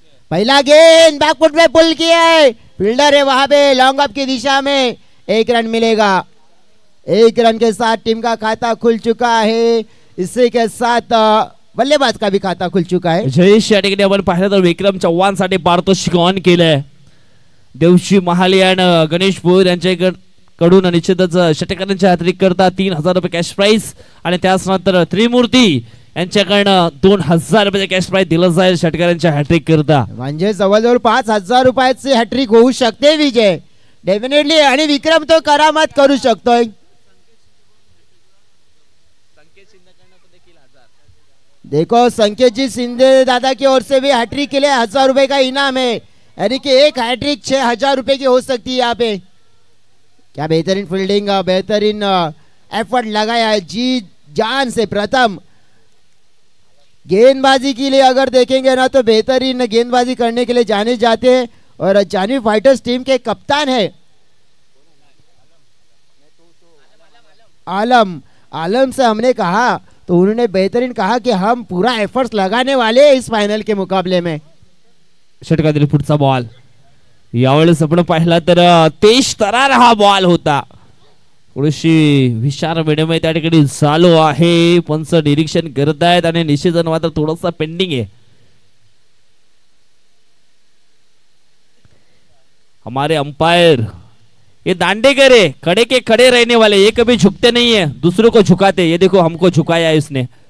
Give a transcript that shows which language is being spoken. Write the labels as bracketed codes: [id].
[hi] पहला गेंद बैकफुट पे पुल किया है फील्डर है वहां पे, लॉन्ग अप की दिशा में 1 रन मिलेगा। 1 रन के साथ टीम का खाता खुल चुका है। इसी के साथ बल्लेबाज का भी खाता खुल चुका है। [mr] जयेश या ठिकाणी आपण पाहिलं तर विक्रम चव्हाण साठी पारितोषिक ऑन केलंय। देवशी महाले आणि गणेश भोईर यांच्याकडून निश्चितच षटकारांच्या हॅट्रिक करता 3000 रुपये कॅश प्राइस आणि त्यानंतर त्रिमूर्ती यांच्याकडनं 2000 रुपये कॅश प्राइस दिलं जाईल षटकारांच्या हॅट्रिक करता। म्हणजे जवळजवळ 5000 रुपयाची हॅट्रिक होऊ शकते विजय डेफिनेटली, आणि विक्रम तो करामत करू शकतोय। [hi] देखो संकेत जी सिंधे दादा की ओर से भी हैट्रिक के लिए 1000 रुपए का इनाम है, यानी कि एक हैट्रिक 6000 रुपए की हो सकती है यहाँ पे। क्या बेहतरीन फील्डिंग, बेहतरीन एफर्ट लगाया है जी जान से। प्रथम गेंदबाजी के लिए अगर देखेंगे ना तो बेहतरीन गेंदबाजी करने के लिए जाने जाते हैं और जानवी फाइटर्स टीम के कप्तान है आलम से हमने कहा तो उन्होंने बेहतरीन कहा कि हम पूरा एफर्ट्स लगाने वाले हैं इस फाइनल के मुकाबले में। [mr] षटकातील पुढचा बॉल यावेळेस आपण पाहिला तर तेज तरार हा बॉल होता। थोडीशी विचार विनिमय त्या ठिकाणी चालू आहे, पंच निरीक्षण करत आहेत आणि निश्चितच मात्र थोडासा पेंडिंग है। [hi] हमारे अंपायर ये दांडेकर है, खड़े के खड़े रहने वाले, ये कभी झुकते नहीं है, दूसरों को झुकाते। ये देखो हमको झुकाया है इसने।